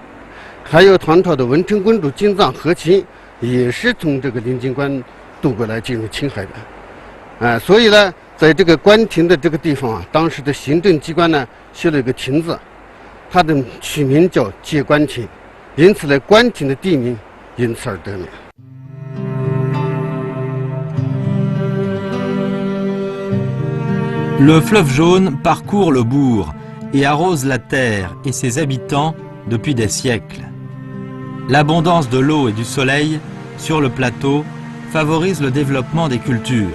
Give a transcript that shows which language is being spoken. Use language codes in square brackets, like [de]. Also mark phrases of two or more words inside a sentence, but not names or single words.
[zh] 还有唐朝的文成公主金藏和亲，也是从这个临京关渡过来进入青海的。所以呢，在这个官亭的这个地方啊，当时的行政机关呢修了一个亭子，它的取名叫界官亭，因此呢，官亭的地名因此而得名。 [fr] Le fleuve jaune parcourt le bourg et arrose la terre et ses habitants depuis des siècles. L'abondance de l'eau et du soleil sur le plateau favorise le développement des cultures.